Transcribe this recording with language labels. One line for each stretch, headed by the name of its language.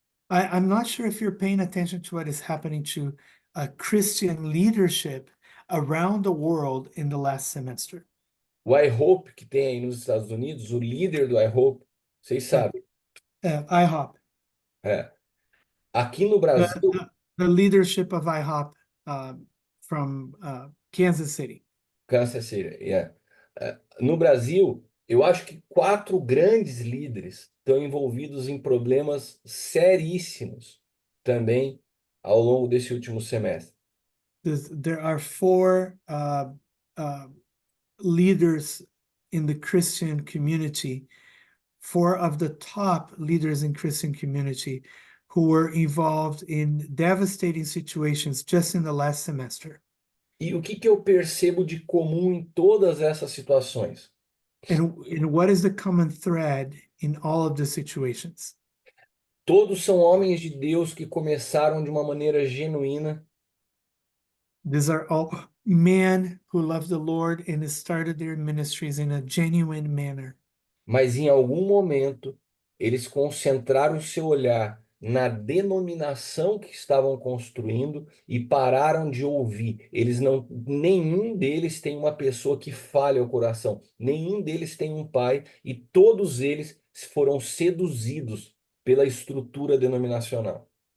English: I'm not sure if you're paying attention to what is happening to Christian leadership around the world in the last semester.
Portuguese: O iHope que tem aí nos Estados Unidos, o líder do iHope, vocês sabem,
English: IHOP,
Portuguese: é. Aqui no
English: the,
Portuguese: Brasil,
English: the leadership of IHOP from Kansas City. Kansas City, yeah.
Portuguese: No Brasil, eu acho que 4 grandes líderes estão envolvidos em problemas seríssimos também ao longo desse último semestre.
English: There are 4 leaders in the Christian community, 4 of the top leaders in Christian community who were involved in devastating situations just in the last semester.
Portuguese: E o que eu percebo de comum em todas essas situações?
English: And what is the common thread in all of the situations?
Portuguese: Todos são homens de Deus que começaram de uma maneira genuína,
English: These are all men who love the Lord and started their ministries in a genuine manner.
Portuguese: mas em algum momento eles concentraram seu olhar na denominação que estavam construindo e pararam de ouvir. Nenhum deles tem uma pessoa que fale ao coração, nenhum deles tem um pai e todos eles foram seduzidos pela estrutura denominacional.